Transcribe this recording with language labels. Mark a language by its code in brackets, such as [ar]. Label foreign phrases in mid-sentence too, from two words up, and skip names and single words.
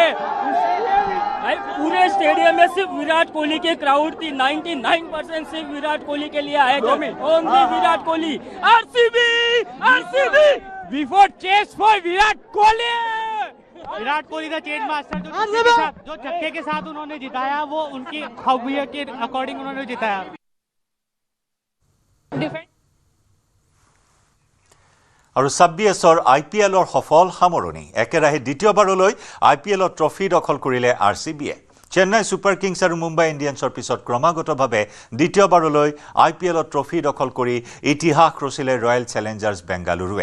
[hi] पूरे स्टेडियम में सिर्फ विराट कोहली की क्राउड थी, 99% सिर्फ विराट कोहली के लिए आए थे। [en] only Virat Kohli, RCB RCB before chase for Virat Kohli. [hi] विराट कोहली का चेज मास्टर जो छक्के के साथ उन्होंने जिताया, वो उनकी खौफियत के अकॉर्डिंग उन्होंने जिताया। [as] আৰু ২৬ IPLৰ সফল সামৰণি একেৰাহে দ্বিতীয়বাৰলৈ IPLৰ ট্ৰফি দখল কৰিলে RCBয়ে। চেন্নাই ছুপাৰ কিংছ আৰু মুম্বাই ইণ্ডিয়ানছৰ পিছত ক্ৰমাগতভাৱে দ্বিতীয়বাৰলৈ IPLৰ ট্ৰফি দখল কৰি ইতিহাস ৰচিলে ৰয়েল চেলেঞ্জাৰ্ছ বেংগালুৰুৱে।